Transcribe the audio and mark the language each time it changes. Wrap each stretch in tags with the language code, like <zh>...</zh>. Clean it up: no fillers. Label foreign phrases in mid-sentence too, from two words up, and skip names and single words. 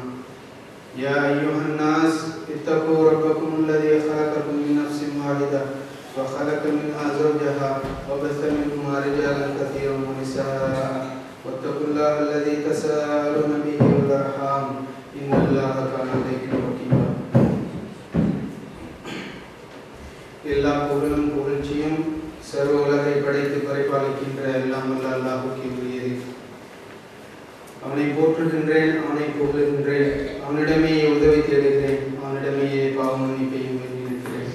<ar>يا أيها الناس اتقوا ربكم الذي خلقكم من نفس واحدة وخلق منها زوجها وبث منهما رجالا كثيرا ونساء واتقوا الله الذي تساءلون به والأرحام إن الله كان عليكم رقيبا.</ar> <ta>எல்லா புகழும் புகழ்ச்சியும் சர்வ உலகை படைத்து பரிபாலிக்கின்ற எல்லாம் வல்ல அல்லாஹ்வுக்கே உரியது. அவனை போற்றுகின்றேன், அவனை புகழுகின்றேன், அவனிடமே உதவி தேடுகிறேன், அவனிடமே பாவ மன்னிப்பையும் வேண்டியிருக்கிறேன்.</ta>